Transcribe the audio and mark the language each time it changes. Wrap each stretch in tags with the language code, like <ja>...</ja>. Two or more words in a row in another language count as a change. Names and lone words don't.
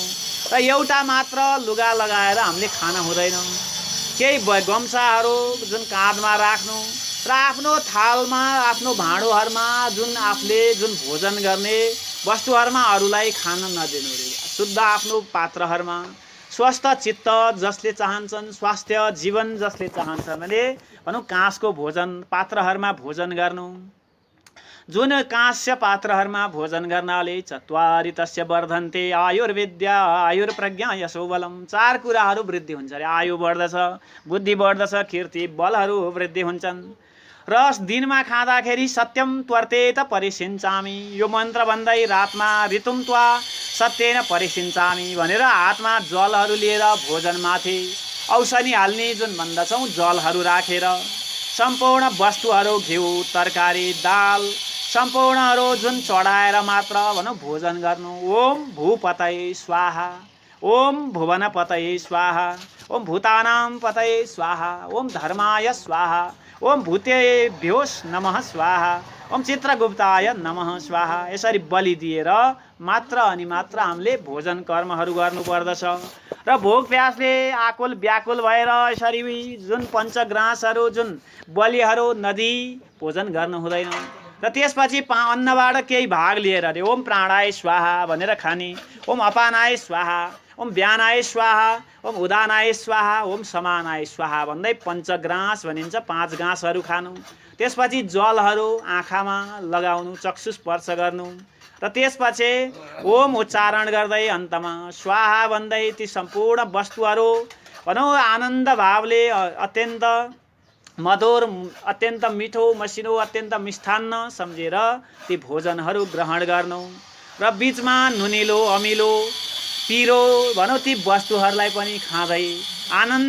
<ne>र एउटा मात्र लुगा लगाएर हामीले खाना हुँदैन, केही गम्साहरू जुन काँधमा राख्नु र आफ्नो थालमा आफ्नो भाँडोहरूमा जुन आफूले जुन भोजन गर्ने वस्तुहरूमा अरूलाई खान नदिनु रे। शुद्ध आफ्नो पात्रहरूमा स्वस्थ चित्त जसले चाहन्छन् स्वास्थ्य जीवन जसले चाहन्छन् भने भनौँ काँसको भोजन पात्रहरूमा भोजन गर्नु। जुन काँस्य पात्रहरूमा भोजन गर्नाले</ne> <sa>चत्वारि तस्य वर्धन्ते आयुर्विद्या आयुर्प्रज्ञा यशोबलम।</sa> <ne>4 कुराहरू वृद्धि हुन्छ अरे, आयु बढ्दछ, बुद्धि बढ्दछ, कीर्ति बलहरू वृद्धि हुन्छन्। र दिनमा खाँदाखेरि</ne> <sa>सत्यम त्वर्तेत परिसिञ्चामि,</sa> <ne>यो मन्त्र भन्दै रातमा</ne> <sa>ऋतुम त्वा सत्येन परिसिञ्चामि</sa> <ne>भनेर हातमा जलहरू लिएर भोजनमाथि औषधि हाल्ने जुन भन्दछौँ जलहरू राखेर सम्पूर्ण वस्तुहरू घिउ तरकारी दाल सम्पूर्णहरू जुन चढाएर मात्र भनौँ भोजन गर्नु।</ne> <sa>ओम भूपतये स्वाहा, ओम भुवनपतये स्वाहा, ओम भूतानां पतये स्वाहा, ओम धर्माय स्वाहा, ओम भूतेभ्योस नमः स्वाहा, ओम चित्रगुप्ताय नमः स्वाहा।</sa> <ne>यसरी बलि दिएर मात्र अनि मात्र हामीले भोजन कर्महरू गर्नुपर्दछ। र भोक प्यासले आकुल व्याकुल भएर यसरी जुन पञ्चग्रासहरू जुन बलिहरू नदी भोजन गर्नु हुँदैन। र त्यसपछि अन्नबाट केही भाग लिएर अरे</ne> <sa>ओम प्राणाय स्वाहा</sa> <ne>भनेर खाने,</ne> <sa>ओम अपानाय स्वाहा, ओम व्यानाय स्वाहा, ओम उदानाय स्वाहा, ओम समानाय स्वाहा</sa> <ne>भन्दै पञ्चग्रास भनिन्छ। 5 गाँसहरू खानु। त्यसपछि जलहरू आँखामा लगाउनु, चक्षु स्पर्श गर्नु र त्यसपछि ओम उच्चारण गर्दै अन्तमा स्वाहा भन्दै ती सम्पूर्ण वस्तुहरू भनौँ आनन्द भावले अत्यन्त मधुर, अत्यन्त मिठो, मसिनो, अत्यन्त मिष्ठान्न सम्झेर ती भोजनहरू ग्रहण गर्नु र बीचमा नुनिलो, अमिलो, पिरो भनौँ ती वस्तुहरूलाई पनि खाँदै आनन्द</ne>